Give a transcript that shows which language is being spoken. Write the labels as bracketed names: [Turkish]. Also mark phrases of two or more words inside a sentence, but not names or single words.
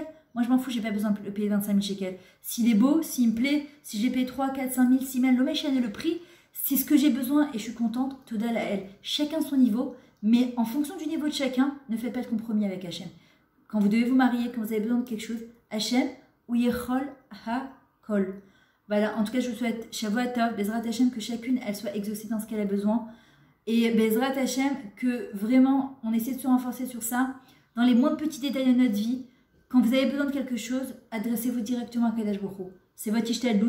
[French] Moi, je m'en fous, j'ai pas besoin de payer 25 000 shekels. S'il est beau, s'il me plaît, si j'ai payé 3, 4, 5 000, 6 000, le méchant et le prix, c'est ce que j'ai besoin et je suis contente, [Hebrew] תודה לאל. [French] Chacun son niveau, mais en fonction du niveau de chacun, ne faites pas de compromis avec Hachem. Quand vous devez vous marier, quand vous avez besoin de quelque chose, Hachem, [Hebrew] הוא יכול הכל. [French] Voilà, en tout cas, je vous souhaite [Hebrew] שבועות טוב, בעזרת השם, [French] que chacune, elle soit exaucée dans ce qu'elle a besoin. Et [Hebrew] בעזרת השם, [French] que vraiment, on essaie de se renforcer sur ça, dans les moindres petits détails de notre vie. Quand vous avez besoin de quelque chose, adressez-vous directement à [Hebrew] קדוש ברוך הוא. [French] C'est votre Ishtallut.